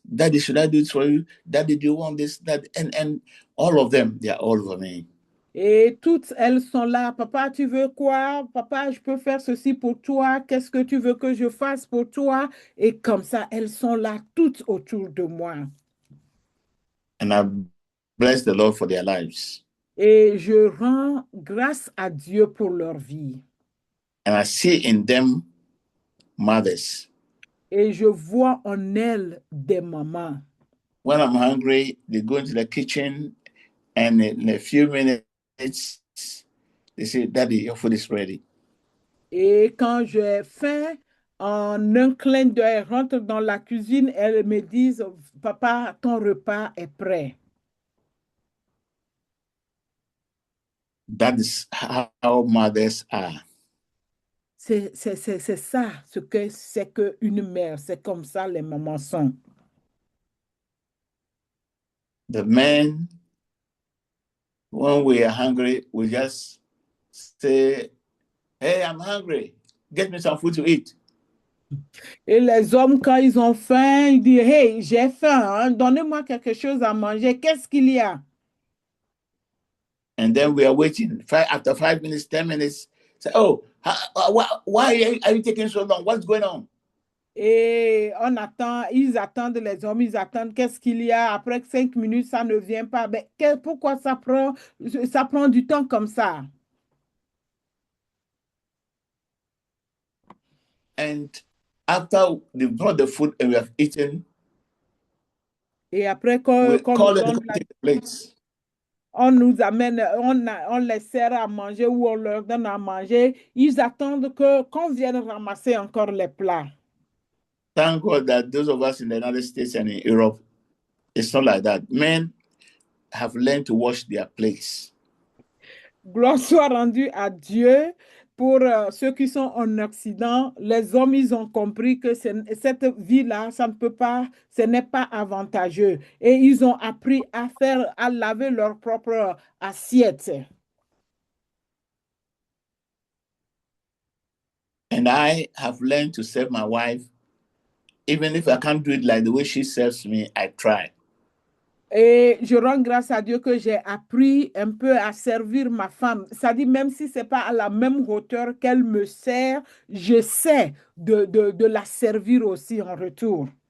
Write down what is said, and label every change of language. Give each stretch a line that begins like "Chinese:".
English: Daddy, should I do it for you? Daddy, do you want this? And all of them, they are all over me.
French: Et toutes elles sont là. Papa, tu veux quoi? Papa, je peux faire ceci pour toi. Qu'est-ce que tu veux que je fasse pour toi? Et comme ça, elles sont là toutes autour de moi.
English: And I bless the Lord for their lives.
French: Et je rends grâce à Dieu pour leur vie.
English: And I see in them mothers.
French: Et je vois en elles des mamans.
English: When I'm hungry, they go into the kitchen, and in a few minutes, they say, "Daddy, your food is ready."
French: Et quand j'ai faim, en un clin d'œil, elles rentrent dans la cuisine, elles me disent, Papa, ton repas est prêt.
English: That is how mothers are.
French: C'est ça, ce que c'est qu'une mère. C'est comme ça les mamans sont.
English: The men, when we are hungry, we just say, "Hey, I'm hungry. Get me some food to eat."
French: Et les hommes, quand ils ont faim, ils disent, Hey, j'ai faim, hein, donnez-moi quelque chose à manger. Qu'est-ce qu'il y a?
English: And then we are waiting. After 5 minutes, 10 minutes, say, "Oh, why are you taking so long? What's going on?"
French: Et on attend, ils attendent, les hommes, ils attendent, qu'est-ce qu'il y a? Après 5 minutes, ça ne vient pas. Ben, pourquoi ça prend du temps comme ça?
English: And after they brought the food and we have eaten,
French: Et après
English: we
French: qu'on nous
English: call them to
French: donne
English: come take the plates.
French: on nous amène, on les sert à manger ou on leur donne à manger, ils attendent qu'on vienne ramasser encore les plats.
English: Thank God that those of us in the United States and in Europe, it's not like that. Men have learned to wash their plates.
French: Gloire soit rendue à Dieu. Pour ceux qui sont en Occident, les hommes, ils ont compris que cette vie-là, ça ne peut pas, ce n'est pas avantageux. Et ils ont appris à laver leur propre assiette.
English: And I have learned to serve my wife. Even if I can't do it like the way she serves me, I try.
French: Et je rends grâce à Dieu que j'ai appris un peu à servir ma femme. Ça dit, même si ce n'est pas à la même hauteur qu'elle me sert, j'essaie de la servir aussi en retour.